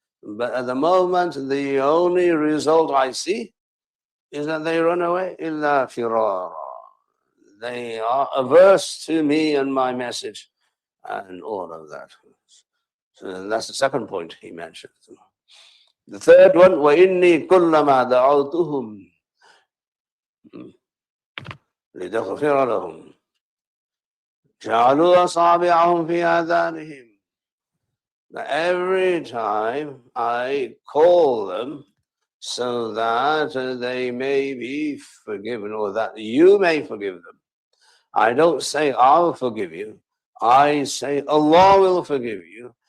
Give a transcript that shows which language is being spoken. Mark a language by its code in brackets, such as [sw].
[en] But at the moment, the only result I see is that they run away. [ar] Illa firara. [en] They are averse to me and my message and all of that. So that's the second point he mentioned. The third one, [ar] وَإِنِّي كُلَّمَا دَعَوْتُهُمْ لِتَغْفِرَ لَهُمْ جَعَلُوا أَصَابِعَهُمْ فِي آذَانِهِمْ. [en] Every time I call them so that they may be forgiven, or that you may forgive them. I don't say I'll forgive you. I say Allah will forgive you.